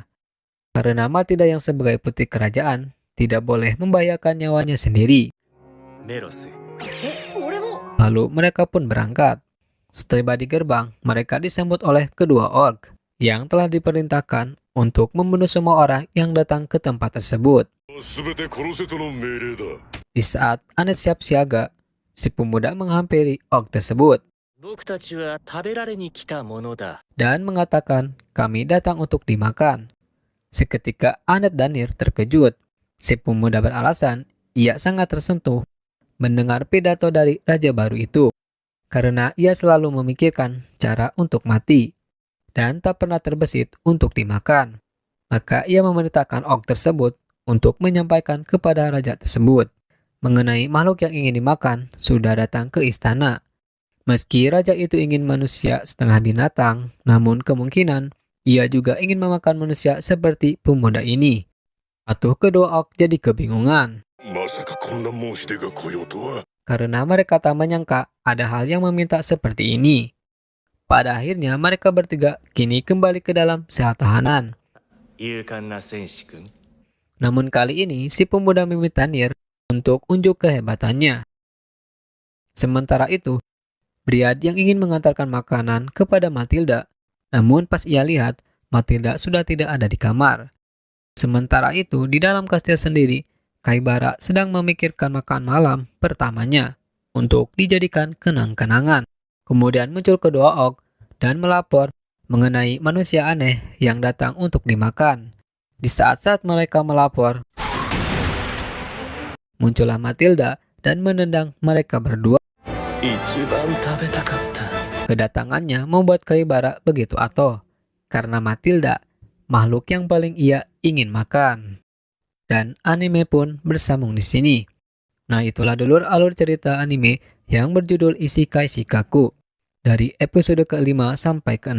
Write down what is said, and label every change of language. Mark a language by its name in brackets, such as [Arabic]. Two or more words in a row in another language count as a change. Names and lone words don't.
[Indonesian] Karena Matilda yang sebagai putri kerajaan tidak boleh membahayakan nyawanya sendiri. メロス Lalu mereka pun berangkat. Setiba di gerbang, mereka disambut oleh kedua orc yang telah diperintahkan untuk membunuh semua orang yang datang ke tempat tersebut. [Japanese] 全て殺せとの命令だ。 [Indonesian] Di saat Annette siap siaga, si pemuda menghampiri orc tersebut [Japanese] 僕たちは食べられに来たものだ [Indonesian] dan mengatakan kami datang untuk dimakan. Seketika Annette dan Nir terkejut. Si pemuda beralasan ia sangat tersentuh mendengar pidato dari raja baru itu. Karena ia selalu memikirkan cara untuk mati dan tak pernah terbesit untuk dimakan. Maka ia memerintahkan orc tersebut untuk menyampaikan kepada raja tersebut mengenai makhluk yang ingin dimakan sudah datang ke istana. Meski raja itu ingin manusia setengah binatang, namun kemungkinan ia juga ingin memakan manusia seperti pemuda ini. Atau kedua orc jadi kebingungan. [Japanese] まさかこんな申し出が来ようとは。 [Indonesian] Karena mereka tak menyangka ada hal yang meminta seperti ini. Pada akhirnya mereka bertiga kini kembali ke dalam sel tahanan. [Japanese] 勇敢な戦士君 [Indonesian] Namun kali ini si pemuda meminta Nir untuk unjuk kehebatannya. Sementara itu, Brian yang ingin mengantarkan makanan kepada Matilda, namun pas ia lihat Matilda sudah tidak ada di kamar. Sementara itu di dalam kastil sendiri, Kaibara sedang memikirkan makan malam pertamanya untuk dijadikan kenang-kenangan. Kemudian muncul kedua orc dan melapor mengenai manusia aneh yang datang untuk dimakan. Di saat-saat mereka melapor, muncullah Matilda dan menendang mereka berdua. [Japanese] 一番食べたかった [Indonesian] Kedatangannya membuat Kaibara begitu atoh, karena Matilda makhluk yang paling ia ingin makan. Dan anime pun bersambung di sini. Nah, itulah dulur alur cerita anime yang berjudul Isekai Shikaku dari episode ke-5 sampai ke-6.